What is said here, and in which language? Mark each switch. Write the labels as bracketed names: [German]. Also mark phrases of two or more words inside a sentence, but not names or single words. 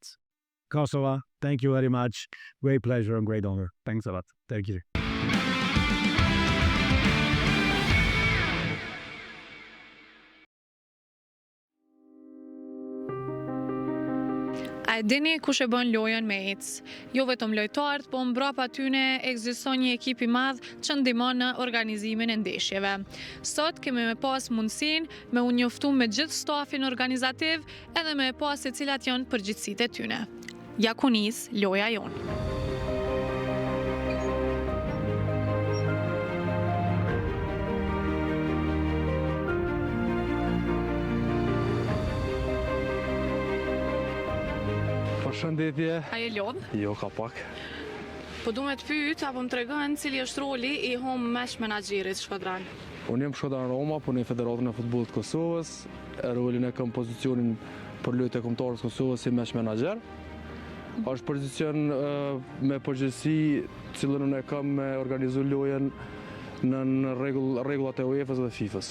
[English] Kosovo, thank you very much. Great pleasure and great honor. Thanks a lot. Thank you. [Albanian] A dini kush e bën lojën me ecë? Jo vetëm lojtarët, po mbrapa tyne ekziston një ekip I madh që ndihmon në organizimin e ndeshjeve. Sot kemi me pas mundësinë me u njoftu me gjithë stafin organizativ edhe me pas se cilat janë përgjegjësitë e tyne. Ja ku nis loja jonë. Përshëndetje. A je lodh? Jo, ka pak. Po du me të pyet apo më tregon cili është roli I [English] home match [Albanian] menaxherit shkodran? Unë jam shkodran Roma, punoj në Federatën e Futbollit të Kosovës. Rolin e kam pozicionin për lojtë e kombëtarës Kosovës si match menaxher. Është pozicion me përgjegjësi cilën unë e kam me organizu lojën në rregullat e UEFA-s dhe FIFA-s.